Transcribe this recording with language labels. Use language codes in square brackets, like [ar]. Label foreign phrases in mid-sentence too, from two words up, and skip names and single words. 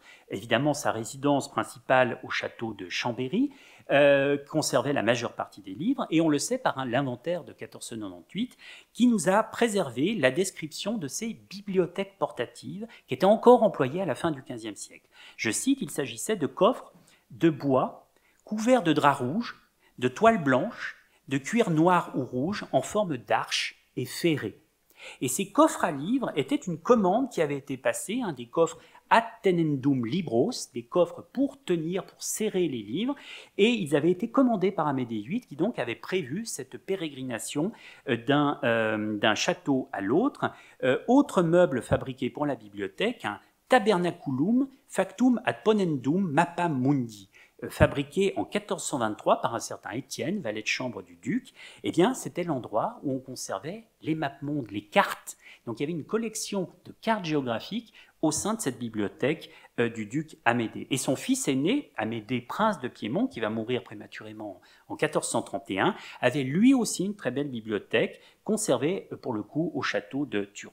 [fr] Évidemment, sa résidence principale au château de Chambéry conservait la majeure partie des livres, et on le sait par l'inventaire de 1498, qui nous a préservé la description de ces bibliothèques portatives qui étaient encore employées à la fin du XVe siècle. Je cite, il s'agissait de coffres de bois couverts de drap rouge, de toile blanche, de cuir noir ou rouge en forme d'arche et ferrés. Et ces coffres à livres étaient une commande qui avait été passée, des coffres [la] ad tenendum libros, [fr] des coffres pour tenir, pour serrer les livres, et ils avaient été commandés par Amédée VIII, qui donc avait prévu cette pérégrination d'un château à l'autre. Autre meuble fabriqué pour la bibliothèque, un [la] tabernaculum factum ad ponendum mappam mundi, [fr] fabriqué en 1423 par un certain Étienne, valet de chambre du duc. Eh bien, c'était l'endroit où on conservait les mappemondes, les cartes. Donc, il y avait une collection de cartes géographiques au sein de cette bibliothèque du duc Amédée. Et son fils aîné, Amédée, prince de Piémont, qui va mourir prématurément en 1431, avait lui aussi une très belle bibliothèque conservée, pour le coup, au château de Turin.